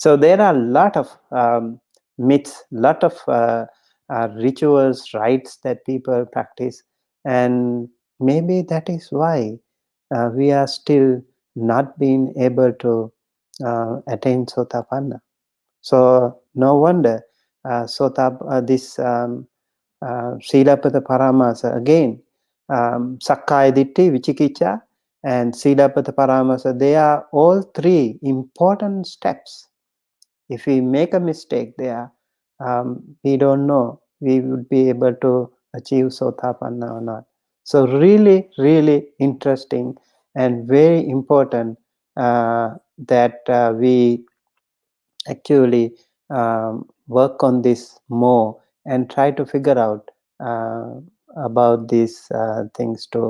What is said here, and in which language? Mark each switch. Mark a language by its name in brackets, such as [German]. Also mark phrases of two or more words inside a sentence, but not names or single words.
[English] So there are a lot of myths, lot of rituals, rites that people practice, and maybe that is why we are still not being able to attain Sotapanna. So no wonder this [Pali] Silabata Paramasa [English] again, [Pali] Sakkaya Ditti, Vichikicha, [English] and [Pali] Silabata Paramasa, [English] they are all three important steps. If we make a mistake there, we don't know we would be able to achieve Sotapanna or not. So really, really interesting and very important that we actually work on this more and try to figure out about these things too.